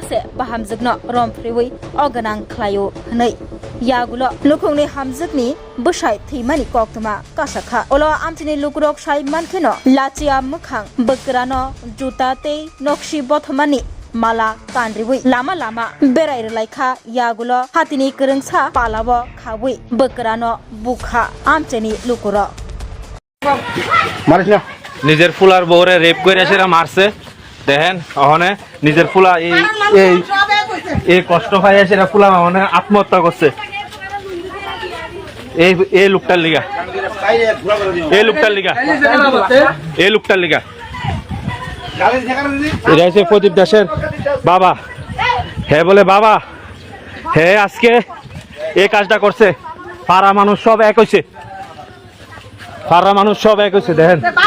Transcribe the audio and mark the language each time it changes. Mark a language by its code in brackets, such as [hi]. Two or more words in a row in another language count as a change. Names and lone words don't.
[trp] से बाहामजोगनो रमफ्रिवै अगनां ख्लायो हनै यागुलो लुखुंनि हामजोगनि बसाय थैमानि कक्तमा काशाखा ओलो आमथिनि लुकुरक साइमानखेनो लाचिया मोखां बकरानो जुता ते नक्सि बथमानि माला कानरिवै लामा लामा बेरायरलायखा यागुलो हातिनि करंसा पालाबो खावै बकरानो बुखा आमचेनि लुकुरो [bn] মারিস না নিজের ফুলার বউরে রেপ করে সেরা মারছে দেখেন ওখানে নিজের ফুলা এই কষ্ট পাই সেরা ফুলা ওখানে আত্মহত্যা করছে এই লোকটার লিগা এই লোকটার লিগা এই লোকটার লিগা এটা হচ্ছে প্রদীপ দাসের বাবা হে বলে বাবা হে আজকে এই কাজটা করছে পাড়া মানুষ সব এক হইছে পাড়া মানুষ সব এক হইছে দেখেন